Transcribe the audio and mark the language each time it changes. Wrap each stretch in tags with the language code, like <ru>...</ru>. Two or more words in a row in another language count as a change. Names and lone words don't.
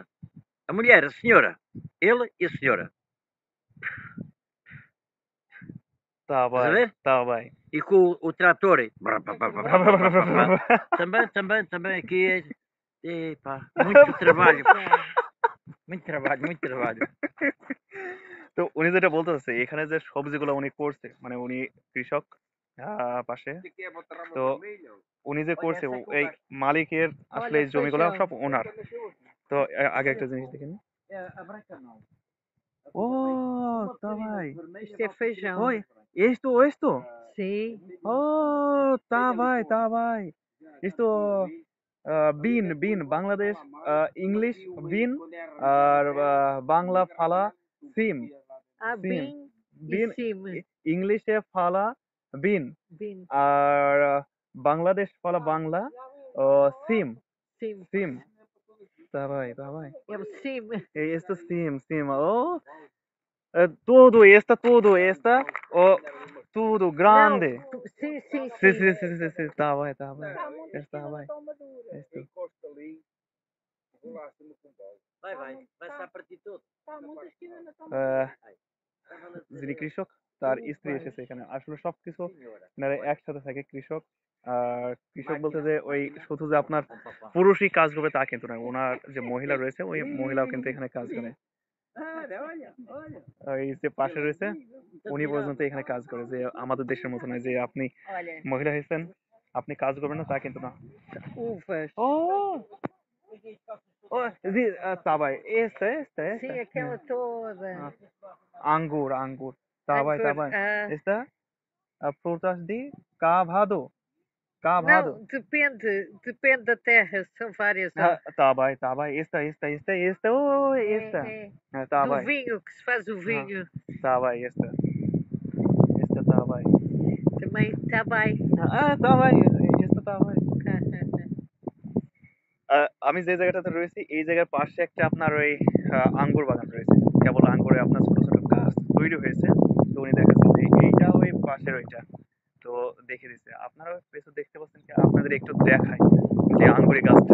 <pt>A mulher, a senhora. Ele e a senhora. Tá Estás a bem, ver? tá bem. E com o trator. Também aqui é. Epá, muito trabalho. Muito trabalho.</pt> <bn>তো উনি যেটা বলতে চাচ্ছে, এখানে যে সবজিগুলো উনি করছে, মানে উনি কৃষক পাশে,</bn> <pt>Aqui é botar rama</pt> <bn>তো</bn> <pt>vermelha.</pt> <bn>উনি যে করছে এই মালিকের আসলে এই জমিগুলো সব ওনার। তো আগে একটা জিনিস দেখেন।</bn> <pt>A branca não.</pt> <bn>ও তা ভাই,</bn> <pt>Isto é feijão.</pt> <bn>ওই esto</bn> <pt>Sim.</pt> <bn>oh তা ভাই esto বিন বাংলাদেশ, ইংলিশ বিন, আর বাংলা ফালা সিম।</bn> <pt>Há Sim. bim e</pt> <bn>বিন</bn> <pt>sim.</pt> <bn>ইংলিশে ফালা বিন,</bn> <pt>Bim.</pt> <bn>আর বাংলাদেশ ফালা বাংলা সিম</bn> <pt>Sim.</pt> <bn>সিম। তা ভাই</bn> <pt>É o sim. esto sim oh tudo esta oh tudo grande. Não. Sim, sim, sim sim. sim tá bem está bem esto. Encosta ali. Vou lá acima com o pau. Vai estar a partir todo.</pt> <bn>যিনি কৃষক তার স্ত্রী এসেছে এখানে, আসলে সবকিছু আপনারা একসাথে থাকে কৃষক। আর কৃষক বলতে যে ওই শুধু যে আপনার পুরুষই কাজ করবে তা কিন্তু না, ওনার যে মহিলা রয়েছে ওই মহিলাও কিন্তু এখানে কাজ করে। এই যে পাশে রয়েছে উনি পর্যন্ত এখানে কাজ করে, যে আমাদের দেশের মতো নয় যে আপনি</bn> <pt>Olha,</pt> <bn>মহিলা হয়েছেন আপনি কাজ করবেন না, তা কিন্তু না।</bn> <pt>uvas.</pt> <bn>ও জি তা ভাই esta</bn> <pt>Sim, aquela toda.</pt> <bn>আঙ্গুর তা ভাই</bn> <pt>Ah, esta frutas de cavado. não, depende da terra, são várias. ó. Tá bem. Esta. Oh, esta. Tá Do bem. vinho, que se faz o vinho. Tá bem, esta. Esta tá bem. Também está bem. Tá bem. Esta tá bem.</pt> <bn>আমি যে জায়গাটাতে রয়েছি এই জায়গার পাশে একটা আপনার ওই আঙ্গুর বাগান রয়েছে, কেবল আঙ্গুরে আপনার ছোট ছোট গাছ তৈরি হয়েছে। তো উনি দেখাচ্ছে যে এইটা ওই পাশের ওইটা, তো দেখে দিচ্ছে। আপনারা পেছনে দেখতে পাচ্ছেন কি, আপনাদের একটু দেখায় যে আঙ্গুরি গাছটা।</bn>